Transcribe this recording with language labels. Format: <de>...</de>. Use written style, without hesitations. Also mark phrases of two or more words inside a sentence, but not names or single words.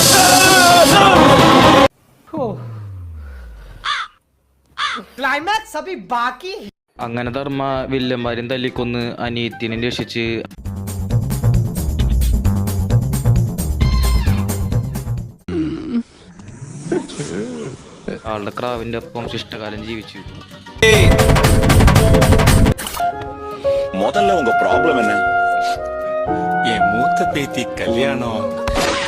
<ml>അങ്ങനെ ധർമ്മ വില്ലന്മാരും തല്ലിക്കൊന്ന് അനീത്തിനെ രക്ഷിച്ച് ആളുടെ ക്രാവിന്റെ ഒപ്പം ശിഷ്ടകാലം ജീവിച്ചു.</ml> <ta>முதல்ல உங்க ப்ராப்ளம் என்ன? என் மூத்த பேத்தி கல்யாணம்</ta>